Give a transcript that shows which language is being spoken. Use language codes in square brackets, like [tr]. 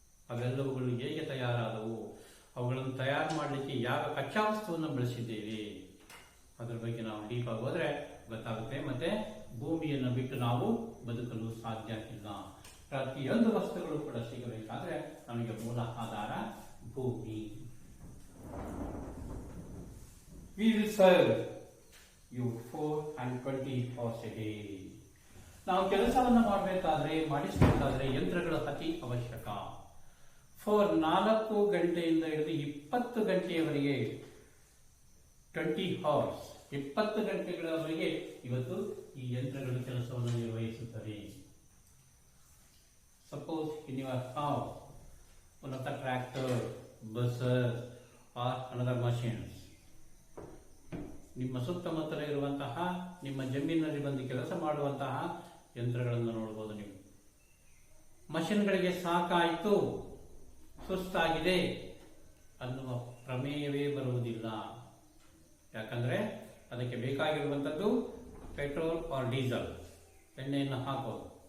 [kn] ಅವೆಲ್ಲವುಗಳು ಹೇಗೆ ತಯಾರಾದವು, ಅವುಗಳನ್ನು ತಯಾರು ಮಾಡಲಿಕ್ಕೆ ಯಾವ ಕಚ್ಚಾ ವಸ್ತುವನ್ನು ಬಳಸಿದ್ದೇವೆ, ಅದರ ಬಗ್ಗೆ ನಾವು ಡೀಪ್ ಆಗಿ ಹೋದರೆ ಗೊತ್ತಾಗುತ್ತೆ. ಮತ್ತೆ ಭೂಮಿಯನ್ನು ಬಿಟ್ಟು ನಾವು ಬದುಕಲು ಸಾಧ್ಯ ಇಲ್ಲ. ಪ್ರತಿಯೊಂದು ವಸ್ತುಗಳು ಕೂಡ ಸಿಗಬೇಕಾದ್ರೆ ನಮಗೆ ಮೂಲ ಆಧಾರ ಭೂಮಿ. [en] We will serve you 4 and 20 hours a day. [kn] ನಾವು ಕೆಲಸವನ್ನು ಮಾಡಿಸಬೇಕಾದ್ರೆ ಯಂತ್ರಗಳು ಅತಿ ಅವಶ್ಯಕ. 4 ಗಂಟೆಯಿಂದ ಹಿಡಿದು 20 ಗಂಟೆಯವರೆಗೆ [en] 20 hours [kn] 20 ಗಂಟೆಗಳವರೆಗೆ ಇವತ್ತು ಈ ಯಂತ್ರಗಳು ಕೆಲಸವನ್ನು ನಿರ್ವಹಿಸುತ್ತವೆ. [en] Suppose in your house one of the tractor, buses or another machines. [kn] ನಿಮ್ಮ ಸುತ್ತಮುತ್ತಲ ಇರುವಂತಹ ನಿಮ್ಮ ಜಮೀನಿನಲ್ಲಿ ಬಂದು ಕೆಲಸ ಮಾಡುವಂತಹ ಯಂತ್ರಗಳನ್ನು ನೋಡಬಹುದು ನೀವು. ಮಷಿನ್ಗಳಿಗೆ ಸಾಕಾಯಿತು, ಸುಸ್ತಾಗಿದೆ ಅನ್ನುವ ಪ್ರಮೇಯವೇ ಬರುವುದಿಲ್ಲ. ಯಾಕಂದ್ರೆ ಅದಕ್ಕೆ ಬೇಕಾಗಿರುವಂಥದ್ದು ಪೆಟ್ರೋಲ್ ಆರ್ ಡೀಸೆಲ್, ಎಣ್ಣೆಯನ್ನು ಹಾಕೋದು.